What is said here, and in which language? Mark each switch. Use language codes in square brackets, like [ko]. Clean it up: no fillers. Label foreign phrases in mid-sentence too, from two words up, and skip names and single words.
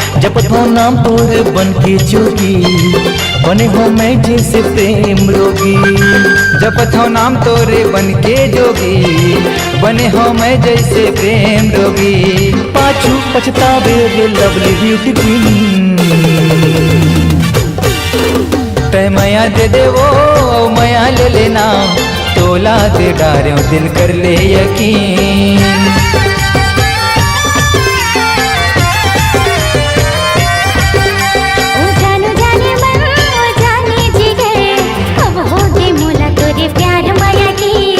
[hne] जपत हो नाम तोर बन के जोगी, बने हो मैं जैसे प्रेम रोगी। जपत हो नाम तोरे बन के जोगी, बने हो मैं जैसे प्रेम रोगी। पाछू पछतावे रे [en] lovely beauty queen, [hne] तय मया दे दे वो मया ले लेना, तोला दे डारे दिल कर ले यकीन। ओ जानो जाने मन ओ जाने जिगर, अब होगे मोला तोरे प्यार माया की।